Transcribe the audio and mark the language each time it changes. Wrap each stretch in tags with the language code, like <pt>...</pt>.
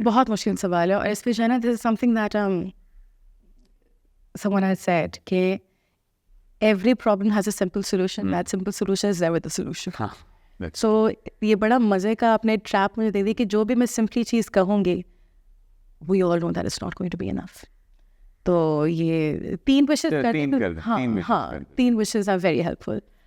<ur>بہت مشکل سوال ہے, اور اس پہ جو ہے نا</ur> <en>this is something that someone has said</en> <ur>کہ</ur> <en>every problem has a simple solution. That simple solution is never the solution. That's</en> <ur>So یہ بڑا مزے کا اپنے ٹریپ مجھے دے دی کہ جو بھی میں سمپلی چیز کہوں گی</ur> <en>we all know that it's not going to be enough. تو یہ 3 wishes ہاں 3 wishes are very helpful.</en>